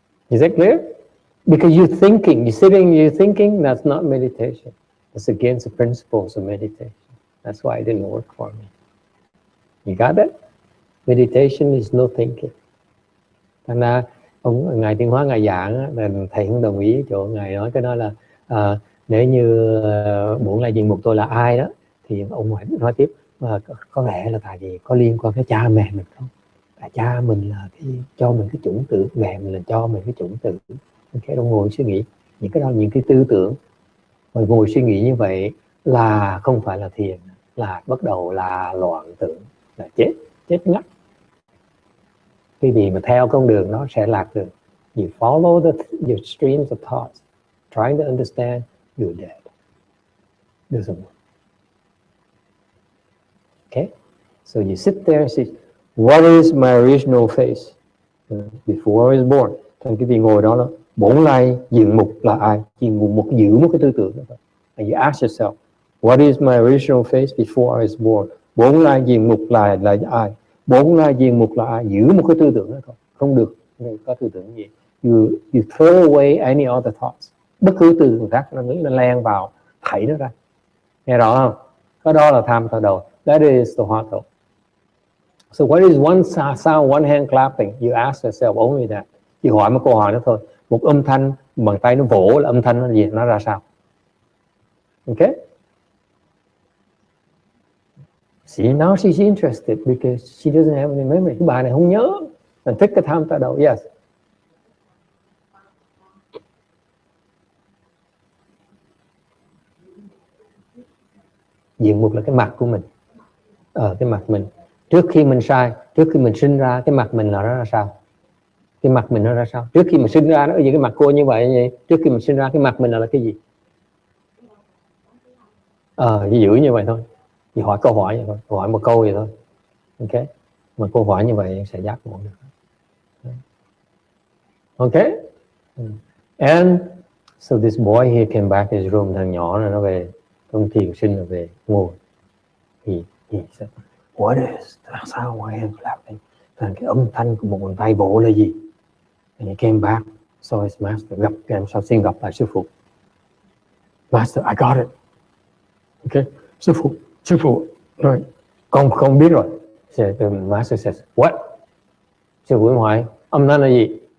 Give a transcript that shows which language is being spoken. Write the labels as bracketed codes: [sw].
[en] Is that clear? Because you're thinking, you're sitting, you're thinking, that's not meditation. That's against the principles of meditation. That's why it didn't work for me. You got that? Meditation is no thinking. [vi] Thành ra, Ngài Tiên Hóa Ngài giảng, thầy không đồng ý chỗ Ngài nói cái đó là nếu như bổn lai diện mục tôi là ai đó, thì ông nói tiếp, có lẽ là tại vì có liên quan tới cha mẹ mình không? Tại cha mình là cho mình cái chủng tử, mẹ mình là cho mình cái chủng tử. Cái đó ngồi suy nghĩ những cái đó, những cái tư tưởng mà ngồi suy nghĩ như vậy là không phải là thiền, là bắt đầu là loạn tưởng, là chết ngắt. Cái gì mà theo con đường nó sẽ lạc đường. [en] You follow your streams of thoughts, trying to understand, you're dead. Doesn't work. Okay, so you sit there and say, what is my original face before I was born? [vi] Thành cái vị ngồi đó là bổn lai diện mục là ai? Chỉ giữ một cái tư tưởng đó thôi. [en] And you ask yourself, what is my original face before I was born? [vi] Bổn lai diện mục là ai? Bổn lai diện mục là ai? Giữ một cái tư tưởng đó thôi. Không được có tư tưởng gì. [en] You throw away any other thoughts. [vi] Bất cứ tư tưởng khác nó len vào, thảy nó ra. Nghe rõ không? Cái đó là tham thờ đầu. [en] That is the Hua Tou. So what is one sound, one hand clapping? You ask yourself only that. [vi] Chỉ hỏi một câu hỏi đó thôi. Một âm thanh, bàn tay nó vỗ là âm thanh nó gì? Nó ra sao? Okay? [en] See, now she's interested because she doesn't have any memory. [vi] Cái bà này không nhớ, mình thích cái tham ta đầu. Yes. Diện mục là cái mặt của mình. Cái mặt mình. Trước khi mình sai, trước khi mình sinh ra, cái mặt mình là nó ra sao? Cái mặt mình nó ra sao? Trước khi mình sinh ra, nó cái mặt cô như vậy. Trước khi mình sinh ra, cái mặt mình là cái gì? Chỉ giữ như vậy thôi. Chỉ hỏi câu hỏi vậy thôi. Hỏi một câu vậy thôi. Ok. Mà câu hỏi như vậy sẽ giác ngộ được. Ok. [en] And so this boy he came back to his room. [vi] Thằng nhỏ này nó về trong thiền sinh là về ngồi. [en] He said, what is that sound I am clapping? [vi] Cái âm thanh của một bàn tay vỗ là gì? [en] And he came back, saw his master, [vi] gặp em sau xin gặp lại sư phụ. [en] Master, I got it. [vi] Okay, sư phụ, rồi, con không biết rồi. [en] So the master says, what? [vi] Sư phụ hỏi, âm thanh là gì?